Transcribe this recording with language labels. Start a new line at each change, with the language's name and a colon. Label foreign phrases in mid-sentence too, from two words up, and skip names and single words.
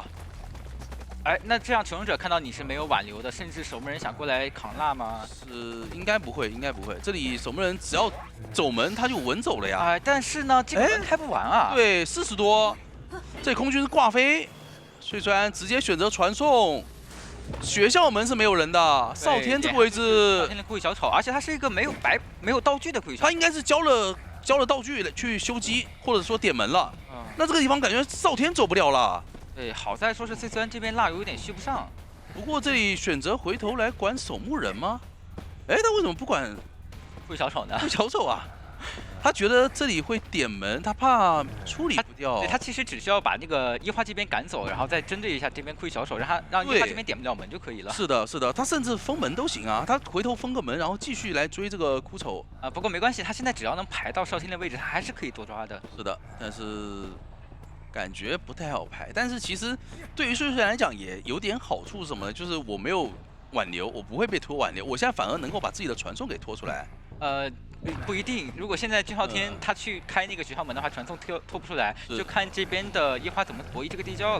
Chinese: 哎，那這樣求生者看到你是沒有挽留的，甚至守墓人想過來扛蠟嗎？应該不會，應該不會。這裡守墓人只要走門，他就穩走了呀。哎，但是呢，這個門開不完啊。對，40多，這空軍是掛飛，帥帥直接選擇傳送。學校門是沒有人的，少天這個位置。少天的故意小丑，而且他是一個沒有道具的故意小丑。他應該是交了道具去修機，或者說點門了。那這個地方感覺少天走不了了。对，好在說是 CCN 這邊蠟油有點續不上。不過這裡選擇回頭來管守墓人嗎？哎，他為什麼不管故意小丑呢？故意小丑啊！他覺得這裡會點門，他怕處理不掉。對，他其實只需要把那個一花這邊趕走，然後再針對一下這邊故意小丑，讓一花這邊點不了門就可以了。是的，是的，他甚至封門都行啊，他回頭封個門，然後繼續來追這個枯丑。不過沒關係，他現在只要能排到少天的位置，他還是可以多抓的。是的，但是感覺不太好排。但是其實對於帥帥來講也有點好處是什麼呢？就是我沒有挽留，我不會被拖挽留，我現在反而能夠把自己的傳送給拖出來。不一定，如果現在俊昊天他去開那個學校門的話，傳送拖不出來，就看這邊的一花怎麼博弈這個地窖了。